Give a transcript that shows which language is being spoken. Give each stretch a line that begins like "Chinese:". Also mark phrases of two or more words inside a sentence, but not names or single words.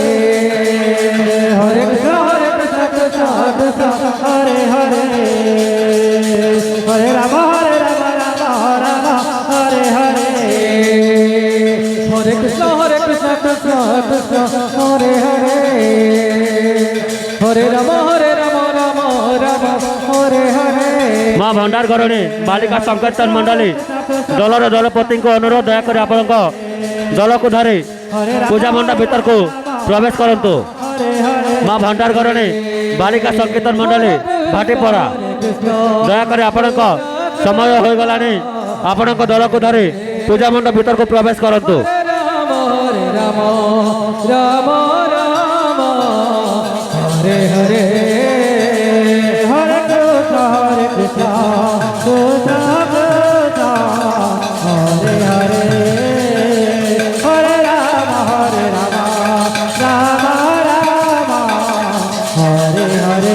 Sanskrit: হরে কৃষ্ণ কৃষ্ণ কৃষ্ণ হরে হরে হরে রাম রাম হরে হরে হরে কৃষ্ণ কৃষ্ণ কৃষ্ণ হরে হরে হরে রাম রাম হরে হরে
Odia: মা ଭଣ୍ଡାର ଘରୁଣୀ ବାଳିକା ସଂକୀର୍ତ୍ତନ ମଣ୍ଡଳୀ ଦଳର ଦଳପତିଙ୍କୁ ଅନୁରୋଧ ଦୟାକରି ଆପଣଙ୍କ ଦଳକୁ ଧରି ପୂଜା ମଣ୍ଡପ ଭିତରକୁ ପ୍ରବେଶ କରନ୍ତୁ। ମା ଭଣ୍ଡାର ଘରୁଣୀ ବାଳିକା ସଂକୀର୍ତ୍ତନ ମଣ୍ଡଳୀ ଭାଟିପଡ଼ା ଦୟାକରି ଆପଣଙ୍କ ସମୟ ହୋଇଗଲାଣି। ଆପଣଙ୍କ ଦଳକୁ ଧରି ପୂଜା ମଣ୍ଡପ ଭିତରକୁ ପ୍ରବେଶ କରନ୍ତୁ।
Sanskrit: ହରେ ରାମ ରାମ ରାମ ହରେ ହରେ হরে কৃষ্ণ কৃষ্ণ কৃষ্ণ হরে হরে হরে রাম রাম রাম হরে হরে